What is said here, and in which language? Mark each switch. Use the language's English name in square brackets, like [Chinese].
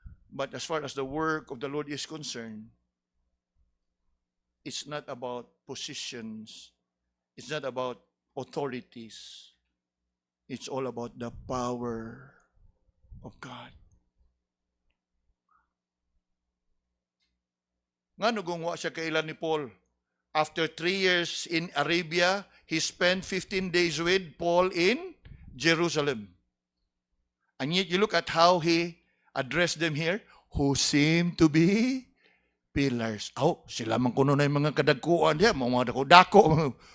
[English] But as far as the work of the Lord is concerned, it's not about positions. It's not about authorities. It's all about the power of God. [Cebuano] Nga nagungwa siya kailan ni Paul. [English] After 3 years in Arabia, he spent 15 days with Paul in Jerusalem. And yet you look at how he addressed them here, who seem to be pillars. [Cebuano] Sila man kuno na yung mga kadagkuan diya, mga dako-dako.